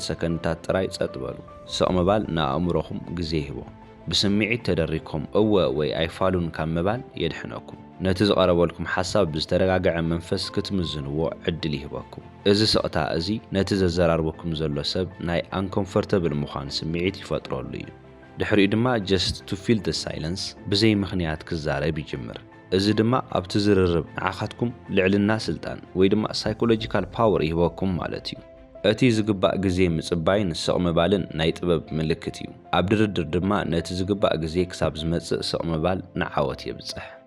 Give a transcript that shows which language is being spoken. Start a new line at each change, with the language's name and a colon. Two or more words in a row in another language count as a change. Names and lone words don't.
Tigrinya: ሰከንድታት ጥራይ ጸጥ በሉ ስቕ ምባል ንኣእምሮኹም ግዜ ይህቦ ብስምዒት ተደሪኽኩም እወ ወይ ኣይፋሉን ካብ ምባል የድሕነኩም ነቲ ዝቐረበልኩም ሓሳብ ብዝተረጋግዐ መንፈስ ክትምዝንዎ ዕድል ይህበኩም እዚ ስቕታ እዚ ነቲ ዘዘራርበኩም ዘሎ ሰብ ናይ አንኮምፎርተብል ምዃን ስምዒት ይፈጥረሉ እዩ ድሕሪኡ ድማ
English: just to feel the silence
Tigrinya: ብዘይ ምኽንያት ክዛረብ ይጅምር እዚ ድማ ኣብቲ ዝርርብ ንዓኻትኩም ልዕልና ስልጣን ወይ ድማ
English: psychological power
Tigrinya: ይህበኩም ማለት እዩ እቲ ዝግባእ ግዜ ምጽባይን ስቕ ምባልን ናይ ጥበብ ምልክት እዩ ኣብ ድርድር ድማ ነቲ ዝግባእ ግዜ ክሳብ ዝመጽእ ስቕ ምባል ንዓወት የብጽሕ